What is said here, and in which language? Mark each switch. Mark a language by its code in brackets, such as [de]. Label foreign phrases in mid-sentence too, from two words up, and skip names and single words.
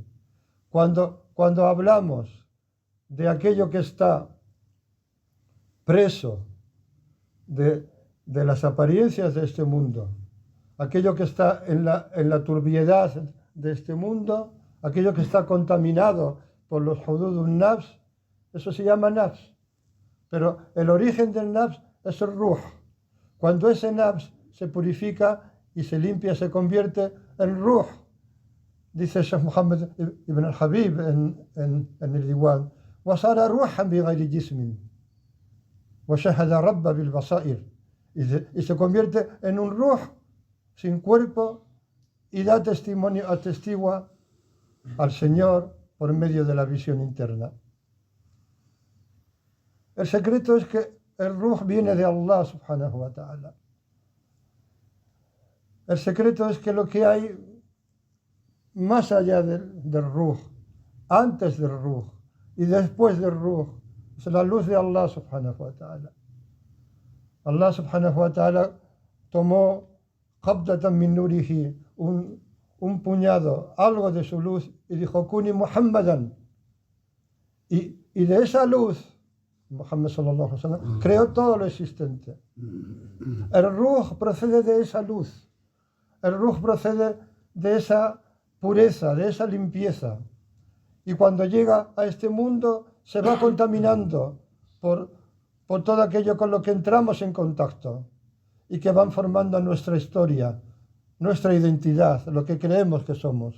[es] Cuando hablamos de aquello que está preso de las apariencias de este mundo, aquello que está en la turbiedad de este mundo, aquello que está contaminado por los [ar] حدود النفس, [es] eso se llama nafs. Pero el origen del nafs es el ruh. Cuando ese nafs se purifica y se limpia, se convierte en ruh. Dice Sheikh Muhammad ibn al-Habib en el Diwan, [ar] وَصَارَ رُوحًا بِغَيْرِ جِسْمٍ وَشَهَدَ رَبَّ بِالْبَصَائِرِ, [es] y se convierte en un ruh sin cuerpo y da testimonio, atestigua al Señor por medio de la visión interna. El secreto es que el ruh viene de Allah [ar] سبحانه وتعالى. [es] El secreto es que lo que hay más allá del ruh, antes del ruh y después del ruh, es la luz de Allah [ar] سبحانه وتعالى. [es] Allah [ar] سبحانه وتعالى [es] tomó [ar] قبضة من نوره, [es] un puñado, algo de su luz, y dijo, [ar] كن محمدا. [es] Y de esa luz, [ar] محمد صلى الله عليه وسلم, [es] creó todo lo existente. El ruh procede de esa luz. El ruh procede de esa pureza, de esa limpieza. Y cuando llega a este mundo, se va contaminando por todo aquello con lo que entramos en contacto y que van formando nuestra historia, nuestra identidad, lo que creemos que somos.